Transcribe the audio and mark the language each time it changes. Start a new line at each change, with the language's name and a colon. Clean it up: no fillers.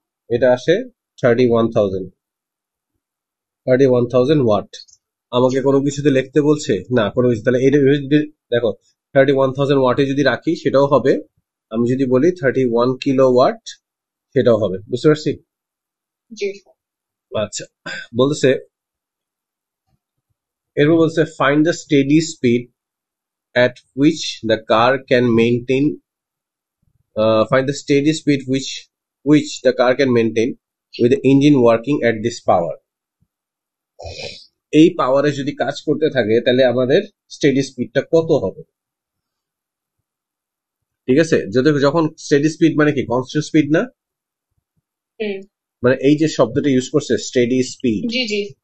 Bangla: এটা আসে 31,000 ওয়াট। আমাকে কোনো কিছুতে লিখতে বলছে না, কোনো কিছু, তাহলে এটা যদি দেখো 31,000 ওয়াটে যদি রাখি সেটাও হবে, আমি যদি বলি 31 কিলো ওয়াট সেটাও হবে। বুঝতে পারছি? জি। আচ্ছা, বলতেছে এরপর বলছে
English: Find the steady speed at which the car can maintain find the steady speed which the car can maintain with the engine working at this power.
Bangla: এই পাওয়ারে যদি কাজ করতে থাকে তাহলে আমাদের স্টেডি স্পিডটা কত হবে? ঠিক আছে, যখন স্টেডি স্পিড মানে কি কনস্ট্যান্ট স্পিড না, হুম। মানে এই যে শব্দটা ইউজ করছে স্টেডি স্পিড। জি জি।